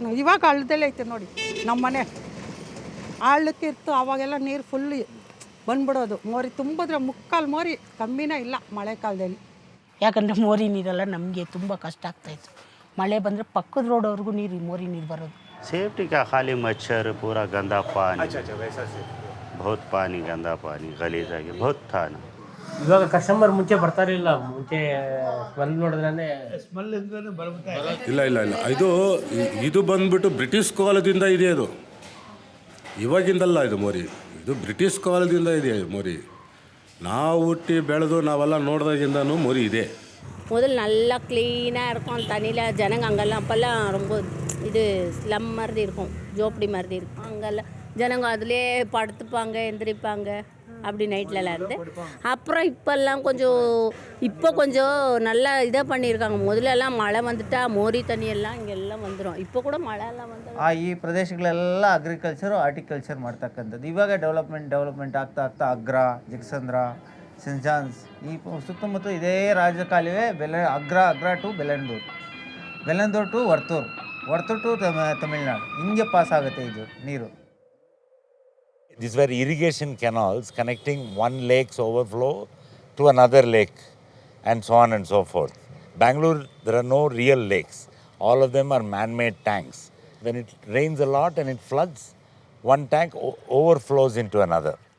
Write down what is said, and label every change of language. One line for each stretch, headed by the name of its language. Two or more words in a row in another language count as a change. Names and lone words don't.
Kannada: ಇವಾಗ ಹಳ್ಳದಲ್ಲೇ ಐತೆ ನೋಡಿ ನಮ್ಮ ಮನೆ, ಹಳ್ಳಕ್ಕೆ ಇತ್ತು. ಅವಾಗೆಲ್ಲ ನೀರು ಫುಲ್ ಬಂದ್ಬಿಡೋದು. ಮೋರಿ ತುಂಬಿದ್ರೆ ಮುಕ್ಕಾಲು ಮೋರಿ ಕಮ್ಮಿನೇ ಇಲ್ಲ ಮಳೆ ಕಾಲದಲ್ಲಿ. ಯಾಕಂದರೆ ಮೋರಿ ನೀರೆಲ್ಲ ನಮಗೆ ತುಂಬ ಕಷ್ಟ ಆಗ್ತಾಯಿತ್ತು. ಮಳೆ ಬಂದರೆ ಪಕ್ಕದ ರೋಡವ್ರಿಗೂ ನೀರು, ಮೋರಿ ನೀರು ಬರೋದು.
Hindi: सेफ्टी का खाली मच्छर, पूरा गंदा पानी. अच्छा वैसा से बहुत पानी, गंदा पानी, गलीज आगे बहुत था ना.
Kannada: ಇವಾಗ ಕಸ್ಟಮರ್ ಮುಂಚೆ ಬರ್ತಾರಿಲ್ಲ, ಮುಂಚೆ ಸ್ಮೆಲ್ ನೋಡಿದ್ರೆ ಇಲ್ಲ ಇಲ್ಲ ಇಲ್ಲ ಇದು ಬಂದ್ಬಿಟ್ಟು ಬ್ರಿಟಿಷ್ ಕಾಲದಿಂದ ಇದೆ. ಅದು ಇವಾಗಿಂದಲ್ಲ, ಇದು ಮೋರಿ, ಇದು ಬ್ರಿಟಿಷ್ ಕಾಲದಿಂದ ಇದೆ ಮೋರಿ. ನಾವು ಹುಟ್ಟಿ ಬೆಳೆದು ನಾವೆಲ್ಲ ನೋಡಿದಾಗಿಂದನೂ மோரி ಇದೆ.
Tamil: முதல் நல்லா க்ளீனாக இருக்கும், தண்ணியில் ஜனங்க அங்கெல்லாம் அப்போல்லாம் ரொம்ப இது ஸ்லம் மாதிரி இருக்கும், ஜோப்படி மாதிரி இருக்கும். அங்கெல்லாம் ஜனங்க அதிலே படுத்துப்பாங்க, எந்திரிப்பாங்க, அப்படி நைட்லலாம் இருந்து. அப்புறம் இப்போல்லாம் கொஞ்சம் நல்லா இதாக பண்ணியிருக்காங்க. முதல்லலாம் மழை வந்துட்டா மோரி தண்ணியெல்லாம் இங்கெல்லாம் வந்துடும்.
Kannada: இப்போ ಕೂಡ ಮಳೆ ಎಲ್ಲ வந்துடும். ಈ ಪ್ರದೇಶಗಳೆಲ್ಲ ಅಗ್ರಿಕಲ್ಚರು, ಹಾರ್ಟಿಕಲ್ಚರ್ ಮಾಡ್ತಕ್ಕಂಥದ್ದು. ಇವಾಗ ಡೆವಲಪ್ಮೆಂಟ್ ಆಗ್ತಾ ಅಗ್ರಾ, ಜಗಸಂದ್ರ, ಸೆಂಟ್ ಜಾನ್ಸ್, ಈ ಸುತ್ತಮುತ್ತ ಇದೇ ರಾಜಕಾಲುವೆ. ಅಗ್ರಾ ಟು ಬೆಲ್ಲಂದೂರು ಟು ವರ್ತೂರು ಟು ತಮಿಳ್ನಾಡು, ಹಿಂಗೆ ಪಾಸ್ ಆಗುತ್ತೆ ಇದು ನೀರು.
English: These were irrigation canals connecting one lake's overflow to another lake, and so on and so forth. Bengaluru, there are no real lakes. All of them are man-made tanks. When it rains a lot and it floods, one tank overflows into another.